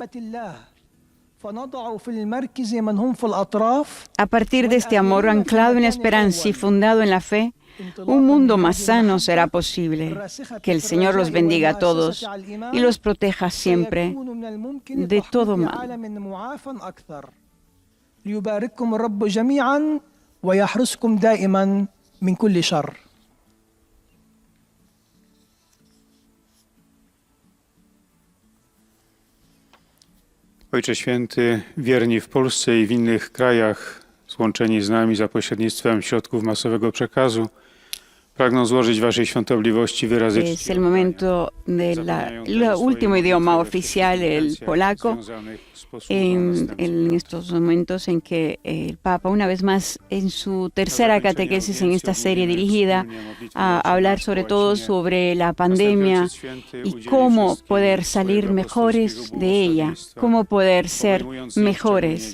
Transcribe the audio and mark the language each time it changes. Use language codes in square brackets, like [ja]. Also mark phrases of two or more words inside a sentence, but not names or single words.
[es] A partir de este amor anclado en la esperanza y fundado en la fe, un mundo más sano será posible. Que el Señor los bendiga a todos y los proteja siempre de todo mal. [pl] Ojcze Święty, wierni w Polsce i w innych krajach, złączeni z nami za pośrednictwem środków masowego przekazu, pragną złożyć Waszej świątobliwości wyrazy [es] Es el momento del último idioma oficial, el polaco, en estos momentos en que el Papa, una vez más, en su tercera catequesis en esta serie dirigida a hablar sobre todo sobre la pandemia y cómo poder salir mejores de ella, cómo poder ser mejores.